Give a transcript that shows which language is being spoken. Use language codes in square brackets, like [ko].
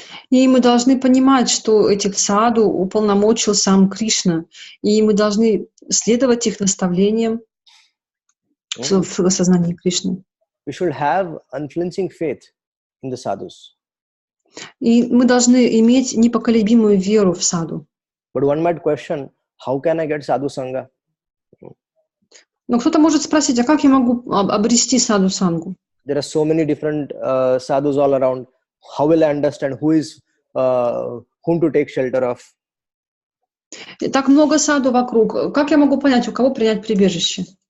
[ru] И мы должны понимать, что этих саду уполномочил сам Кришна, и мы должны следовать их наставлениям в сознании Кришны. [en] We should have unflinching faith in the sadhus. [ru] И мы должны иметь непоколебимую веру в саду. [en] But one might question, how can I get sadhu sangha? [ru] Но кто-то может спросить, а как я могу обрести саду сангу? [en] There are so many different sadhus all around. How will I understand whom to take shelter of? [ru] Так много саду вокруг. Как я могу понять, у кого принять прибежище?